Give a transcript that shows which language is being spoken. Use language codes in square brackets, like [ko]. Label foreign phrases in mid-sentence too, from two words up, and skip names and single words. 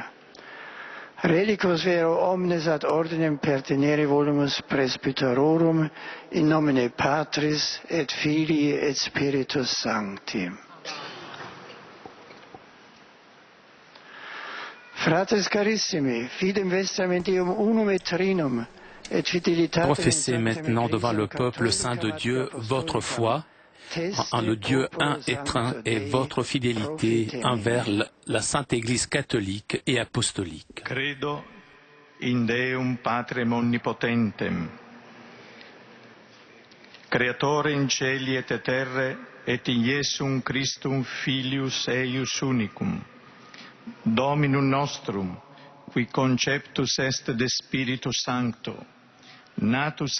[la] Relicos vero omnes ad ordinem pertinere volumus presbyterorum in nomine Patris et Filii et Spiritus Sancti. Fratres carissimi, fidem vestram Deum unum et trinum et fidelitatem. [fr] Professez maintenant devant le peuple saint de Dieu votre foi en le Dieu un et trin et votre fidélité envers la Sainte Église catholique et apostolique. [la] Credo in Deum Patrem omnipotentem, Creatore in cieli et terre, et in Iesum Christum Filius eius unicum, Dominum nostrum, qui conceptus est de Spiritu Sancto, natus